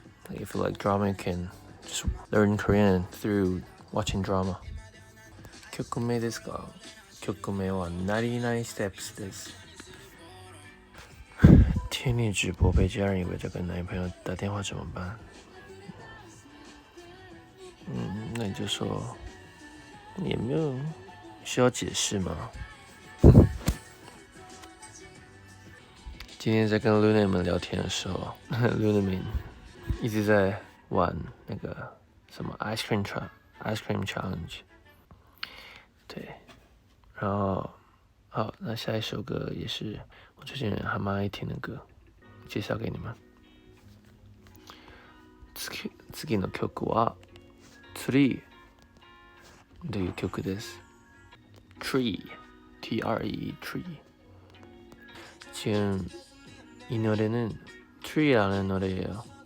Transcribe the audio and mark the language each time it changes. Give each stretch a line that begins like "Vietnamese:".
English: If you like drama, you can just learn Korean through watching drama.
Japanese: 曲名ですか？曲名は99 Steps です。
Chinese: 听你直播被家人以为在跟男朋友打电话怎么办？那你就说，也没有需要解释吗？今天在跟 Luna 们聊天的时候，Luna 们一直在玩那个什么 Ice Cream Challenge， 对，然后好，那下一首歌也是我最近还蛮爱听的歌，介绍给你们。
Japanese: 次の曲は Tree という曲です。
English: Tree, T-R-E, Tree。
Korean: 지금 이 노래는 Tree라는 노래예요.